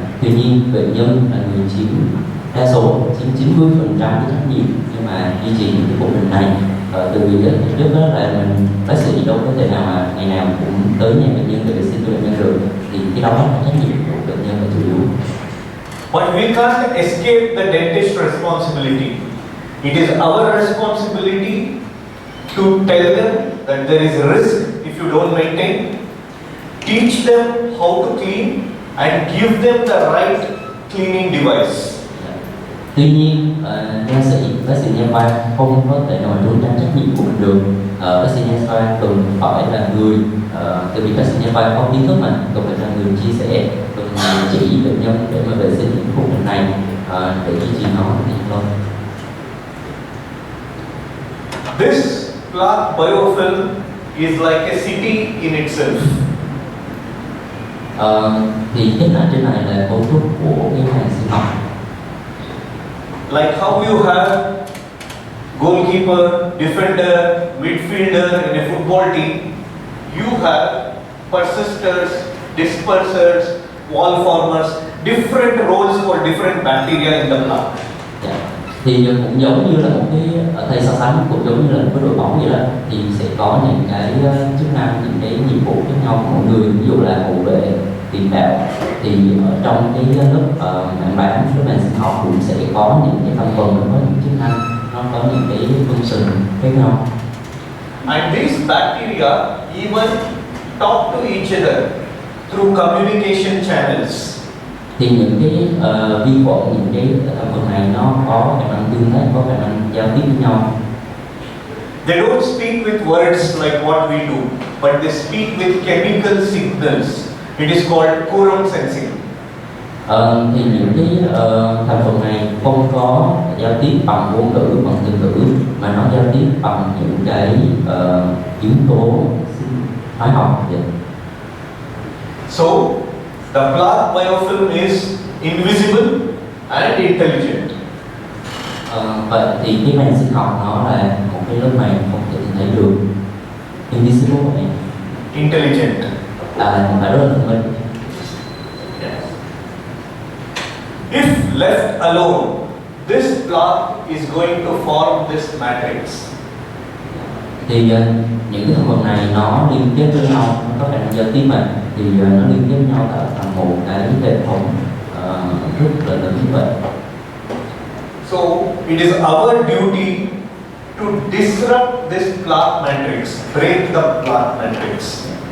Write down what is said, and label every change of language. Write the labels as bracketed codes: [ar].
[vi] Tuy nhiên bệnh nhân là người chiếm đa số, chiếm 90% cái trách nhiệm, nhưng mà duy trì những cái mô hình này từ việc trước đó là mình bác sĩ đâu có thể nào mà ngày nào cũng tới nhà bệnh nhân để vệ sinh cho bệnh nhân được, thì cái đó là trách nhiệm của bệnh nhân là chủ yếu. [en] But we can't escape the dentist responsibility. It is our responsibility to tell them that there is a risk if you don't maintain, teach them how to clean and give them the right cleaning device. [vi] Tuy nhiên, bác sĩ nha khoa không có thể nào trốn tránh trách nhiệm của mình được. Bác sĩ nha khoa cần phải là người, tại vì bác sĩ nha khoa có kiến thức mà, cần phải là người chia sẻ, cần chỉ bệnh nhân để mà vệ sinh những khu vực này để duy trì nó lâu. [en] This plaque biofilm is like a city in itself. [vi] Thì cái này trên này là cấu trúc của cái hàng sinh học. [en] Like how you have goalkeeper, defender, midfielder in a football team, you have persisters, dispersers, wall formers, different roles for different bacteria in the plaque. [vi] Thì cũng giống như là một cái ở thầy so sánh, cũng giống như là một cái đội bóng vậy đó, thì sẽ có những cái chức năng, những cái nhiệm vụ khác nhau của mỗi người. Ví dụ là hậu vệ, tiền đạo, thì ở trong cái lớp mảng bảng, lớp mảng sinh học cũng sẽ có những cái thành phần, nó có những chức năng, nó có những cái function khác nhau. [en] And these bacteria even talk to each other through communication channels. [vi] Thì những cái vi khuẩn, những cái thành phần này nó có khả năng tương tác, có khả năng giao tiếp với nhau. [en] They don't speak with words like what we do, but they speak with chemical signals. It is called quorum sensing. [vi] Thì những cái thành phần này không có giao tiếp bằng ngôn ngữ, bằng từ ngữ, mà nó giao tiếp bằng những cái yếu tố hóa học. [en] So the plaque biofilm is invisible and intelligent. [vi] Vậy thì cái màng sinh học nó là một cái lớp màng không thể nhìn thấy được. [en] Invisible [vi] này. [en] Intelligent. [vi] Và rất là thông minh. [en] If left alone, this plaque is going to form this matrix. [vi] Thì những cái thành phần này nó liên kết với nhau, nó có khả năng giao tiếp mà, thì nó liên kết với nhau tạo thành một cái hệ thống rất là lớn như vậy. [en] So it is our duty to disrupt this plaque matrix, break the plaque matrix.